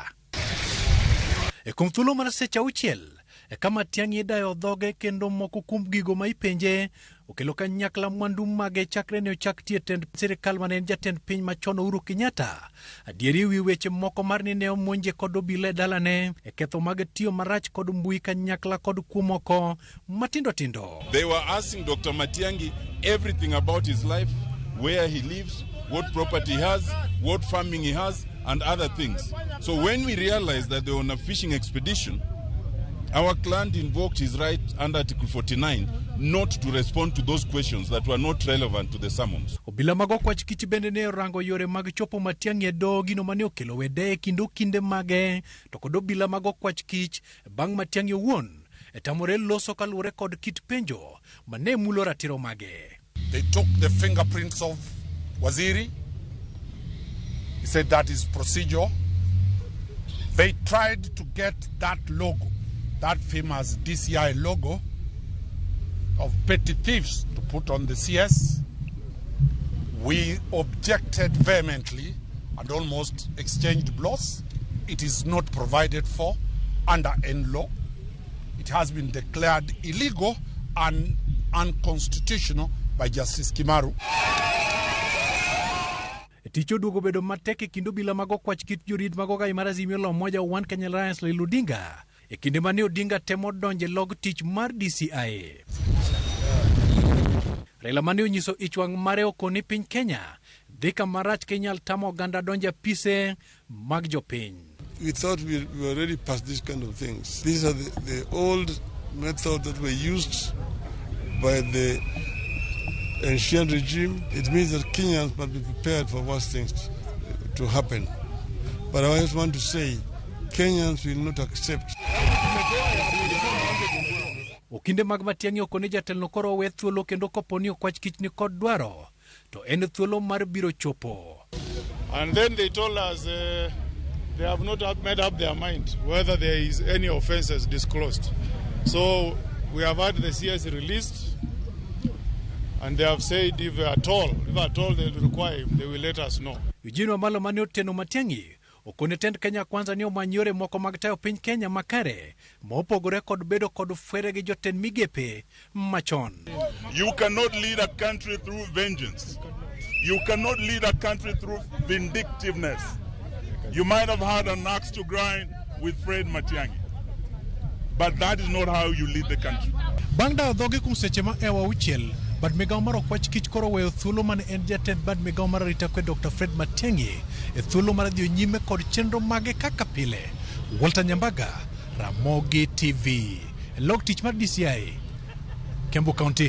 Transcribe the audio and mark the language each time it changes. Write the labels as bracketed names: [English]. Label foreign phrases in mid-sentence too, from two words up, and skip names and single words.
[Luo (Kenya and Tanzania)] E kuom thuolo mar seche auchiel kama Matiang'i dayo dhoge kendo moko kuom gigo ma ipenje okelo kanyakla mwandu mage chakre ne ochak tie tend sirikal mane en jatend piny machon Uhuru Kenyatta adieri wi weche moko mar ni ne omonje kod obila dalane e ketho mag tiyo marach kod mbui kanyakla kod kuomoko matindo tindo. [English] They were asking Dr. Matiang'i everything about his life, where he lives, what property he has, what farming he has and other things. So when we realized that they were on a fishing expedition, our client invoked his right under Article 49 not to respond to those questions that were not relevant to the summons. [Luo (Kenya and Tanzania)] Obila mag okwach kich bende ne orango yore mag chopo Matiang'i e do gino mane okelo wede kinde mage to kod obila mag okwach kich bang' Matiang'i owuon tamore loso kaluwore kod kit penjo mane mulo ratiro mage. [English] They took the fingerprints of Waziri. He said that is procedure. They tried to get that logo, that famous DCI logo of petty thieves to put on the CS. We objected vehemently and almost exchanged blows. It is not provided for under any law. It has been declared illegal and unconstitutional by Justice Kimaru. [Luo (Kenya and Tanzania)] Ticho duogo bedo matek e kinde obila mag okwach kit jorit mag ogai mar Azimio la Umoja One Kenya Alliance Raila Odinga e kinde mane Odinga temo donje log tich mar DCI. Raila mane onyiso ichwang' mare okoni piny Kenya dhi kama rach kenyal tamo oganda donje apise mag jopiny. [English] We thought we were already past these kind of things. These are the old methods that were used by the ancient regime. It means that Kenyans must be prepared for worse things to happen. But I just want to say, Kenyans will not accept. [Luo (Kenya and Tanzania)] Okinde mag Matiang'i okone jatelno koro we thuolo kendo koponi okwach kich ni kod dwaro to en thuolo mar biro chopo. [English] And then they told us they have not made up their mind whether there is any offences disclosed. So we have had the CS released, and they have said if at all they require him, they will let us know. [Luo (Kenya and Tanzania)] Eugene Wamalwa mane oteno Matiang'i okone tend Kenya Kwanza ni omany yore moko mag tayo piny Kenya makare mopogore kod bedo kod fwere gi jotend migepe machon. [English] You cannot lead a country through vengeance. You cannot lead a country through vindictiveness. You might have had an axe to grind with Fred Matiang'i, but that is not how you lead the country. [Luo (Kenya and Tanzania)] Bang' dayo dhoge kuom seche ma ewa auchiel, bad migawo mar okwach kich koro weyo thuolo mane en jatend bad migawo mar arita kwe Dr. Fred Matiang'i e thuolo mar dhi nyime kod chenro mage kaka pile. Walter Nyambaga, Ramogi TV, log tich mar DCI, Kiambu County.